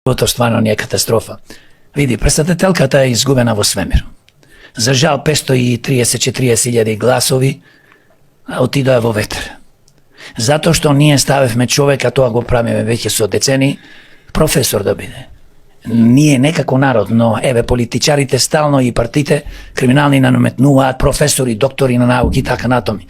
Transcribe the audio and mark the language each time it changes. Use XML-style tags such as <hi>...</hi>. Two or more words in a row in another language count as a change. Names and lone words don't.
<sr>To stvarno nije katastrofa.</sr> <mk>Види, претставителката е изгубена во свемир. За жал 530-40 гласови отидоа во ветер. Затоа што ние ставевме човека, тоа го правиме веќе со децени, професор да биде. Ние некако народ, но еве политичарите стално и партите криминални наметнуваат професори, доктори на науки и така натоми.</mk>